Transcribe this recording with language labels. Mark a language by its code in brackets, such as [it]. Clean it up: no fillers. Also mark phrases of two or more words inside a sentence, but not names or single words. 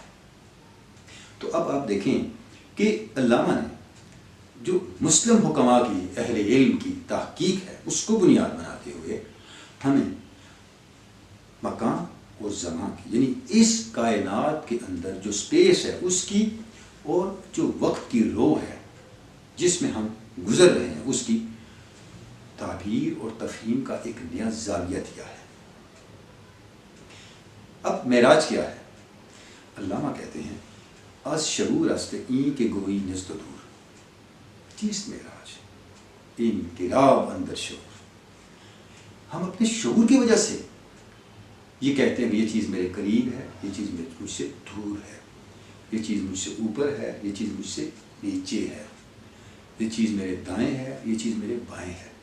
[ur] تو اب آپ دیکھیں کہ علامہ نے جو مسلم حکماء کی، اہل علم کی تحقیق ہے اس کو بنیاد بناتے ہوئے ہمیں مکان اور زمان کی، یعنی اس کائنات کے اندر جو اسپیس ہے اس کی، اور جو وقت کی رو ہے جس میں ہم گزر رہے ہیں اس کی تعبیر اور تفہیم کا ایک نیا زاویہ دیا ہے۔ اب معراج کیا ہے؟ علامہ کہتے ہیں [fa] از شعور است این کے گوئی نزد و دور، چیز معراج انقلاب اندر شعور۔ [ur] ہم اپنے شعور کی وجہ سے یہ کہتے ہیں کہ یہ چیز میرے قریب ہے، یہ چیز مجھ سے دور ہے، یہ چیز مجھ سے اوپر ہے، یہ چیز مجھ سے نیچے ہے، یہ چیز میرے دائیں ہے، یہ چیز میرے بائیں ہے۔